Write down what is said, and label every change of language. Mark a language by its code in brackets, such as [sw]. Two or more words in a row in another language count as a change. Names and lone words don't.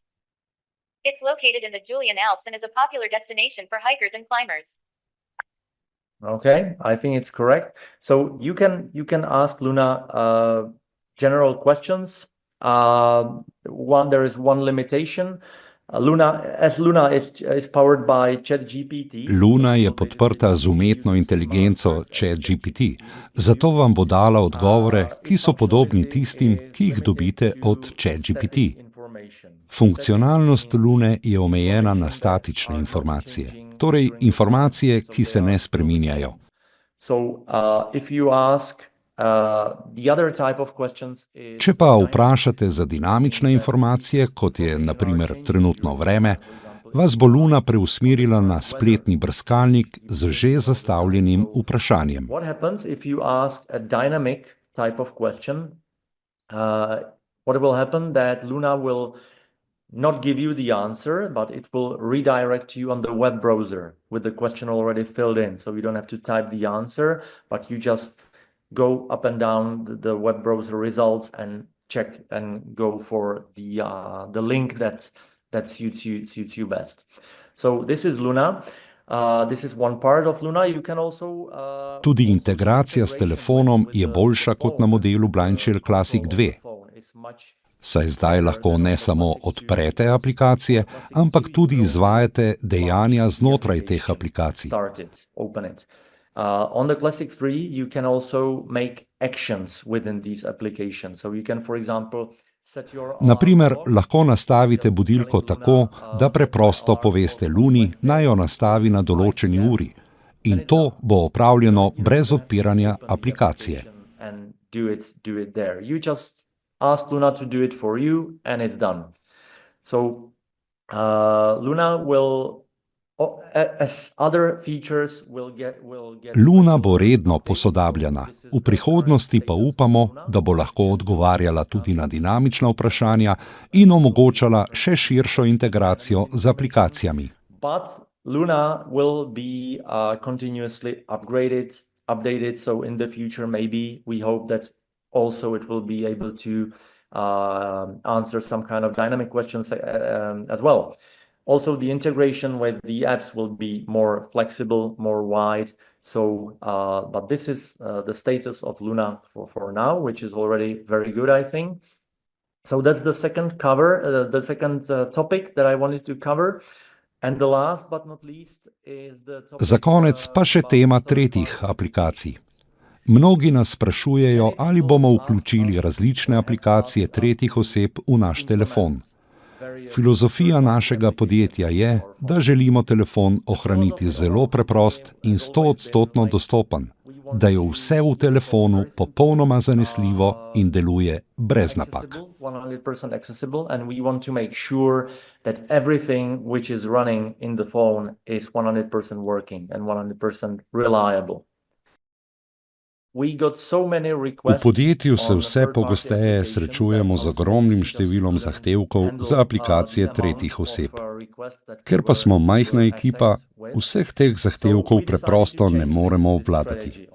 [en] It's located in the Julian Alps and is a popular destination for hikers and climbers. Okay, I think it's correct. So you can ask Luna general questions. There is one limitation. Luna is powered by ChatGPT. [sl] Luna je podprta z umetno inteligenco ChatGPT, zato vam bo dala odgovore, ki so podobni tistim, ki jih dobite od ChatGPT. Funkcionalnost Lune je omejena na statične informacije, torej informacije, ki se ne spreminjajo. Če pa vprašate za dinamične informacije, kot je na primer trenutno vreme, vas bo Luna preusmerila na spletni brskalnik z že zastavljenim vprašanjem. [en] What happens if you ask a dynamic type of question? What will happen that Luna will not give you the answer, but it will redirect you on the web browser with the question already filled in. So you don't have to type the answer, but you just go up and down the web browser results and check and go for the link that suits you best. So this is Luna. This is one part of Luna. You can also [sl] Tudi integracija s telefonom je boljša kot na modelu Blind Shell Classic 2. Saj zdaj lahko ne samo odprete aplikacije, ampak tudi izvajate dejanja znotraj teh aplikacij. [en] On the Classic 3, you can also make actions within these applications. So you can, for example, set your [sl] Na primer, lahko nastavite budilko tako, da preprosto poveste Luni, naj jo nastavi na določeni uri. In to bo opravljeno brez odpiranja aplikacije. [en] And do it there. You just ask Luna to do it for you and it's done. So Luna will [sl] Luna bo redno posodabljana, v prihodnosti pa upamo, da bo lahko odgovarjala tudi na dinamična vprašanja in omogočala še širšo integracijo z aplikacijami. [en] Luna will be continuously updated, so in the future maybe we hope that also it will be able to answer some kind of dynamic questions as well. Also, the integration with the apps will be more flexible, more wide. So, but this is the status of Luna for now, which is already very good, I think. So that's the second topic that I wanted to cover. And the last but not least is the topic. [sl] Za konec pa še tema tretjih aplikacij. Mnogi nas sprašujejo, ali bomo vključili različne aplikacije tretjih oseb v naš telefon. Filozofija našega podjetja je, da želimo telefon ohraniti zelo preprost in 100% dostopen, da je vse v telefonu popolnoma zanesljivo in deluje brez napak. [en] 100% accessible, and we want to make sure that everything which is running in the phone is 100% working and 100% reliable. [sl] V podjetju se vse pogosteje srečujemo z ogromnim številom zahtevkov za aplikacije tretjih oseb. Ker pa smo majhna ekipa, vseh teh zahtevkov preprosto ne moremo obvladati.